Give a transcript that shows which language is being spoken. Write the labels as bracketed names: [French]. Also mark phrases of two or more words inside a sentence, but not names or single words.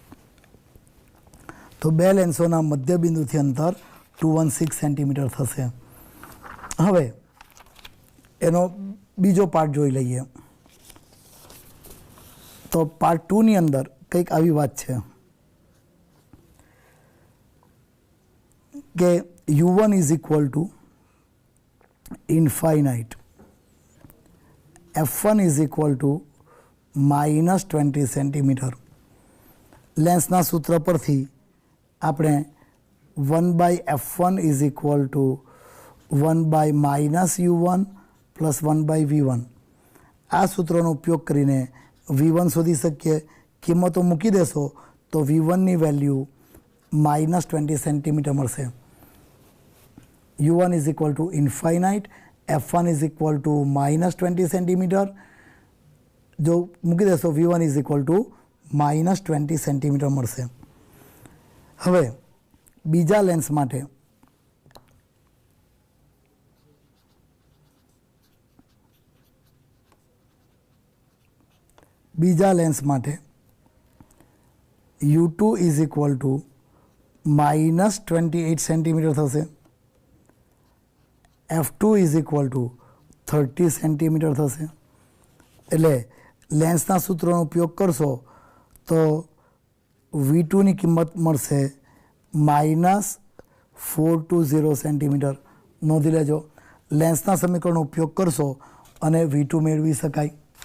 [Gujarati] તો બે લેન્સોના મધ્યબિંદુથી અંતર 216 સેન્ટીમીટર થશે. હવે એનો બીજો પાર્ટ જોઈ લઈએ. તો પાર્ટ 2ની અંદર કંઈક આવી વાત છે કે [English] U1 is equal to infinite, F1 is equal to -20 [Gujarati] સેન્ટીમીટર. લેન્સના સૂત્ર પરથી આપણે [English] 1/f1 is equal to 1/-u1 [Gujarati] પ્લસ 1/v1 આ સૂત્રનો ઉપયોગ કરીને V1 શોધી શકીએ. કિંમતો મૂકી દેશો તો V1ની વેલ્યુ -20 સેન્ટીમીટર મળશે. [English] U1 is equal to infinite, F1 is equal to -20 [Gujarati] સેન્ટીમીટર. જો મૂકી દેશો [English] V1 is equal to -20 [Gujarati] સેન્ટીમીટર મળશે. હવે બીજા લેન્સ માટે [English] U2 is equal to -28 [Gujarati] સેન્ટીમીટર થશે. [English] F2 is equal to 30 [Gujarati] સેન્ટીમીટર થશે. એટલે લેન્સના સૂત્રનો ઉપયોગ કરશો તો V2ની કિંમત મળશે -420 સેન્ટીમીટર. નોંધી લેજો, લેન્સના સમીકરણનો ઉપયોગ કરશો અને V2 મેળવી શકાય.